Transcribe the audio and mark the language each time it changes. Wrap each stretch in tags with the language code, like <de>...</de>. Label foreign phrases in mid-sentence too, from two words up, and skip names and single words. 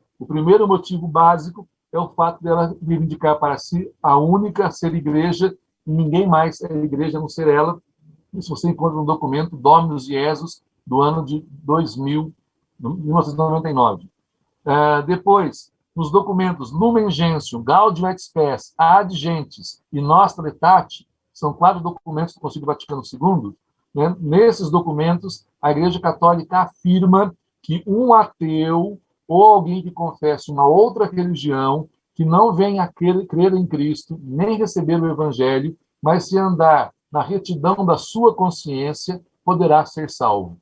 <pt>O primeiro motivo básico é o fato dela reivindicar para si a única a ser igreja, e ninguém mais é igreja a não ser ela. Isso você encontra no documento Dominus Jesus, do ano de 1999. Depois, nos documentos Lumen Gentium, Gaudium et Spes, Ad Gentes e Nostra Aetate, são 4 documentos do Concílio Vaticano II, né? Nesses documentos, a Igreja Católica afirma que um ateu ou alguém que confesse uma outra religião, que não venha a crer em Cristo, nem receber o Evangelho, mas se andar na retidão da sua consciência, poderá ser salvo.</pt>